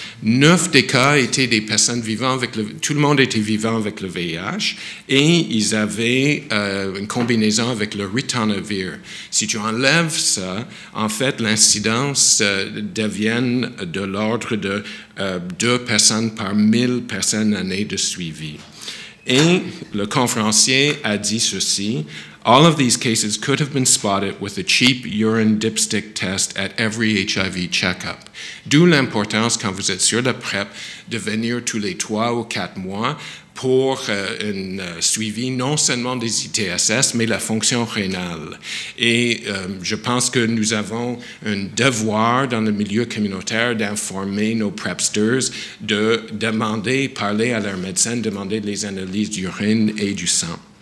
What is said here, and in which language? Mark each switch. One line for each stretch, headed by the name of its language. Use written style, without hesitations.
French: 9 des cas étaient des personnes vivant avec tout le monde était vivant avec le VIH et ils avaient une combinaison avec le ritonavir. Si tu enlèves ça, en fait, l'incidence devient de l'ordre de 2 personnes par 1000 personnes années de suivi. Et le conférencier a dit ceci:
English: all of these cases could have been spotted with a cheap urine dipstick test at every HIV checkup.
French: D'où l'importance, quand vous êtes sur la PrEP, de venir tous les 3 ou 4 mois pour un suivi non seulement des ITSS, mais la fonction rénale. Et je pense que nous avons un devoir dans le milieu communautaire d'informer nos PrEPsters, de demander, parler à leur médecin, demander les analyses d'urine et du sang.